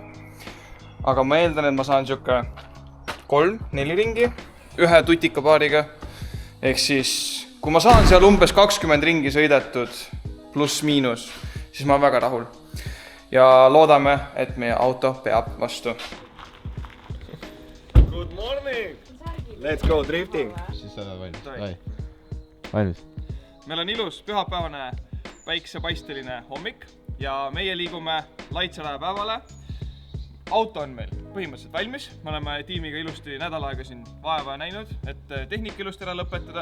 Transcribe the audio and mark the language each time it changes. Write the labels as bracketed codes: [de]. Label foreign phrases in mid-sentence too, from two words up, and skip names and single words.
[et] Aga ma eeldan, et ma saan siuke 3-4 ringi ühe tutikapaariga. Ehk siis, kui ma saan seal umbes 20 ringi sõidetud pluss miinus, siis ma olen väga rahul. Ja loodame, et meie auto peab vastu. [en] Good morning! Let's go drifting! [et] Siis sa oled valmis? Valmis. Meil on ilus pühapäevane päiksepaisteline hommik ja meie liigume Laitseraja päevale. Auto on meil põhimõtteliselt valmis. Me oleme tiimiga ilusti nädal aega siin vaeva näinud, et tehnika ilusti ära lõpetada.